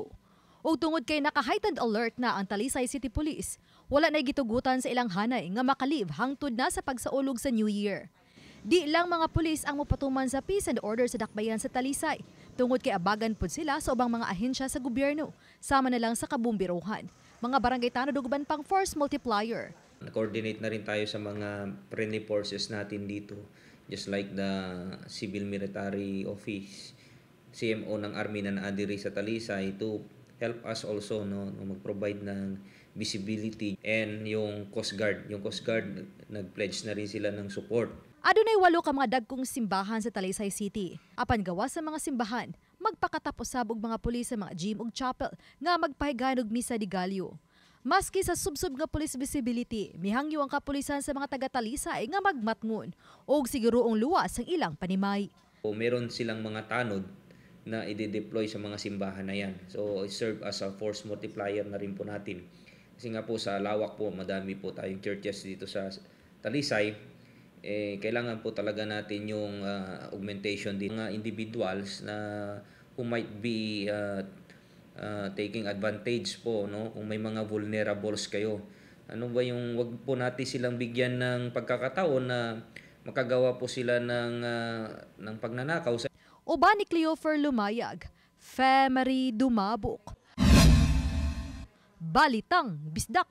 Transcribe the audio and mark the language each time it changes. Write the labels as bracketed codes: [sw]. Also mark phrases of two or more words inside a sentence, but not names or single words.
[ceb] O tungod kay naka- [en] heightened alert [ceb] na ang Talisay City Police, wala na'y gitugutan sa ilang hanay nga makalib hangtod na sa pagsaulog sa New Year. Di lang mga pulis ang mopatuman sa [en] peace and order [ceb] sa dakbayan sa Talisay, tungod kay abagan pud sila sa ubang mga ahensya sa gobyerno, sama na lang sa kabumbiruhan. Mga barangay tanod ug uban pang [en] force multiplier. [tl] Na-coordinate na rin tayo sa mga [en] friendly forces [tl] natin dito, [en] just like the Civil Military Office, [tl] CMO ng Army na naadiri sa Talisay [en] to help us also [tl] mag-provide ng visibility, and yung Coast Guard. Yung Coast Guard nag-pledge na rin sila ng support. [ceb] Adunay 8 ka mga dagkong simbahan sa Talisay City. Apan gawa sa mga simbahan, magpakatapos sabog mga pulis sa mga gym ug chapel nga magpahigayon og misa di Galyo. Maski sa subsub nga police visibility, mihangyo ang kapulisan sa mga taga-Talisay nga magmatngon og siguroong luwas ang ilang panimay. [tl] Meron silang mga tanod na i-deploy sa mga simbahan na yan. [en] So it serve as a force multiplier [tl] na rin po natin. Kasi nga po sa lawak po, madami po tayong churches dito sa Talisay. Kailangan po talaga natin yung augmentation din ng individuals na [en] who might be taking advantage [tl] po, no? Kung may mga vulnerables kayo. Ano ba yung wag po natin silang bigyan ng pagkakataon na makagawa po sila ng pagnanakaw. [ceb] Uban ni Cleofer Lumayag, Femari Dumabok. Balitang Bisdak.